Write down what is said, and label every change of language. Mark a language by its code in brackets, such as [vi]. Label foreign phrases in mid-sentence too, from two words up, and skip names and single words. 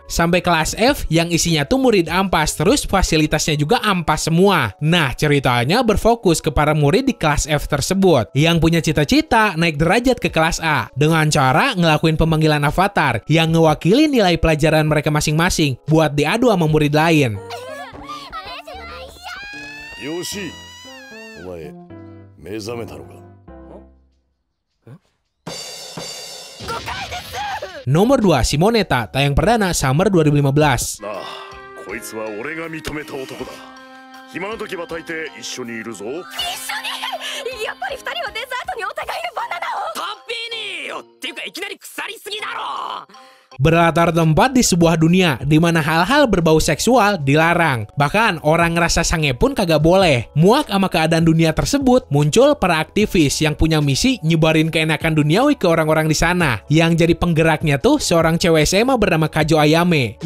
[id] Sampai kelas F yang isinya tuh murid ampas terus fasilitasnya juga ampas semua. Nah, ceritanya berfokus ke para murid di kelas F tersebut yang punya cita-cita naik derajat ke kelas A dengan cara ngelakuin pemanggilan avatar yang ngewakili nilai pelajaran mereka masing-masing buat diadu sama murid lain. [ja] Yoshi, お前目覚めたのか? [id] Nomor 2, Simonetta, tayang perdana Summer 2015. [ja] なあ、こいつは俺が認めた男だ。暇な時は大抵一緒にいるぞ。一緒に？やっぱり2人はデザートにお互いのバナナを。食べねえよっていうかいきなり腐りすぎだろ。 [id] Berlatar tempat di sebuah dunia di mana hal-hal berbau seksual dilarang. Bahkan orang ngerasa sange pun kagak boleh. Muak sama keadaan dunia tersebut, muncul para aktivis yang punya misi nyebarin keenakan duniawi ke orang-orang di sana. Yang jadi penggeraknya tuh seorang cewek SMA bernama Kajo Ayame.